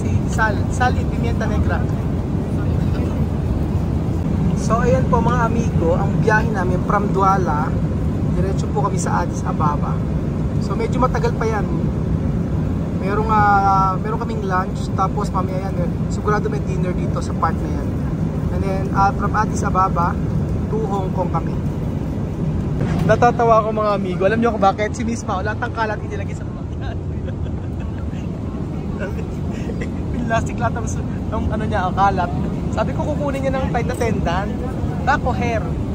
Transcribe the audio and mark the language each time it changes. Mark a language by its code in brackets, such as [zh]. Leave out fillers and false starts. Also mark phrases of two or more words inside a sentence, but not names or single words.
[es] Sal y pimienta negra. [tl] So ayan po mga amigo, ang biyahe namin from Douala, diretso po kami sa Addis Ababa. So medyo matagal pa yan. Meron kaming lunch, tapos mamaya yan, sigurado may dinner dito sa part na yan. [en] And then from Addis Ababa to Hong Kong kami. [tl] Natatawa ako mga amigo. Alam niyo kung bakit? Si Miss Mao, lahat ng kalat inilagay sa pagkakas. Plastic lahat ng ano niya, ang kalat. Sabi ko kukunin niya ng flight attendant. [es] Coher.